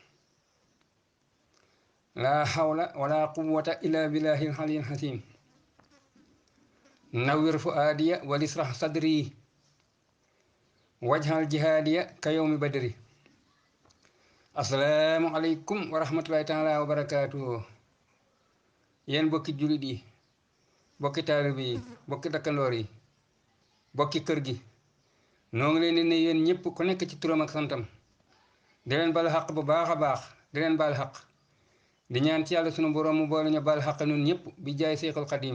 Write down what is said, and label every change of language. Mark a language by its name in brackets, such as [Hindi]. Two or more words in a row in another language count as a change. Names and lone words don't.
[Arabic] لا حول ولا قوة إلا بالله العلي العظيم. نور فؤادي وليشرح صدري واجعل جهادي كيوم بدري. السلام عليكم ورحمة الله تعالى وبركاته. [Wolof] yéen bokki jullit yi, bokki taalibe yi, bokki dëkkandoor yi, bokki kër gi, noo ngi leen di ne yéen ñëpp ku nekk ci turam ak santam di leen bal xaq bu baax a baax, di leen bal xaq di ñaan ci yàlla sunu borom mu boole ñu bal xaq nun ñëpp bi jaay Seexul Xadiim.